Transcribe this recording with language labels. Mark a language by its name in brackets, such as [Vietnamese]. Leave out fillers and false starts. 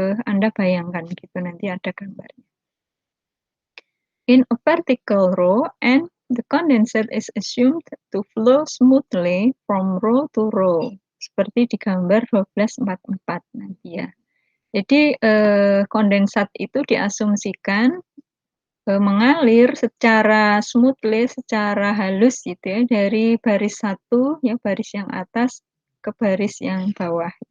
[Indonesian] Anda bayangkan gitu, nanti ada gambarnya. [English] In a vertical row, and the condensate is assumed to flow smoothly from row to row. [Indonesian] Seperti di gambar 1244 nanti ya. Jadi kondensat itu diasumsikan mengalir secara smoothly, secara halus gitu ya, dari baris satu, ya baris yang atas ke baris yang bawah.